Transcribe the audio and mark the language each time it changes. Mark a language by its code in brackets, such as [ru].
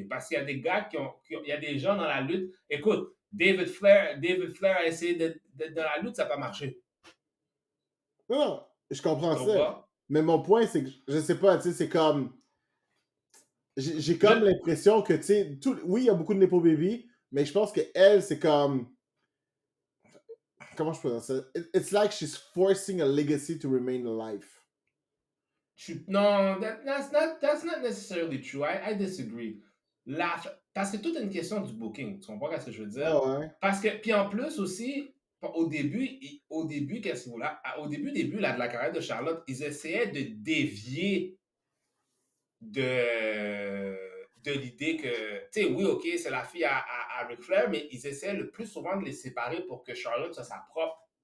[fr] Parce qu'il y a des gars il y a des gens dans la lutte. Écoute, David Flair a essayé d'être dans la lutte, ça n'a pas marché. Non, je comprends Tu ça. comprends? Mais mon point, c'est que, je sais pas, tu sais, c'est comme. J'ai Je, comme l'impression que, tu sais, oui, il y a beaucoup de Nepo Baby, mais je pense que elle, c'est comme. Comment je peux dire ça? [en] It's like she's forcing a legacy to remain alive. non, that's not necessarily true. I disagree. [fr] Parce que tout est une question du booking. Tu comprends ce que je veux Ah dire? ouais. Parce que, puis en plus aussi, qu'est-ce que vous là? Au début là, de la carrière de Charlotte, ils essayaient de dévier de l'idée que, tu sais, oui, OK, c'est la fille à Ric Flair, mais ils essaient le plus souvent de les séparer pour que Charlotte soit sa propre